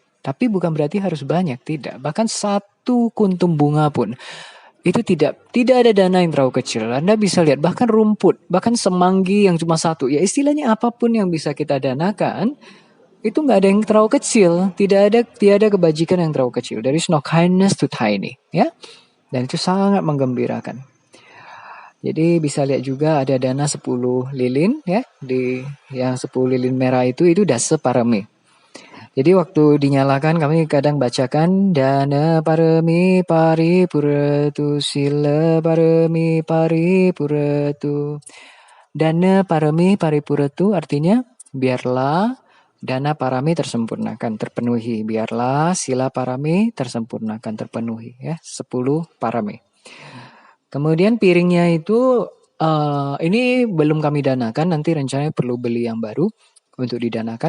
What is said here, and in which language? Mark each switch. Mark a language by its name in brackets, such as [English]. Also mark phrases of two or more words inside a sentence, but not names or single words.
[Indonesian] Tapi bukan berarti harus banyak, tidak. Bahkan satu kuntum bunga pun itu tidak ada dana yang terlalu kecil. Anda bisa lihat bahkan rumput, bahkan semanggi yang cuma satu. Ya istilahnya apapun yang bisa kita danakan, itu nggak ada yang terlalu kecil. Tidak ada kebajikan yang terlalu kecil. [English] There is no kindness to tiny. [Indonesian] Ya, dan itu sangat menggembirakan. Jadi bisa lihat juga ada dana 10 lilin ya. Di yang 10 lilin merah itu [Pali] dasa parami. [Indonesian] Jadi waktu dinyalakan kami kadang bacakan [Pali] dana parami paripuratu sila parami paripuratu. Dana parami paripuratu [Indonesian] artinya biarlah dana parami tersempurnakan, terpenuhi. Biarlah [Pali] sila parami [Indonesian] tersempurnakan, terpenuhi ya. 10 parami. Kemudian piringnya itu ini belum kami danakan, nanti rencananya perlu beli yang baru untuk didanakan.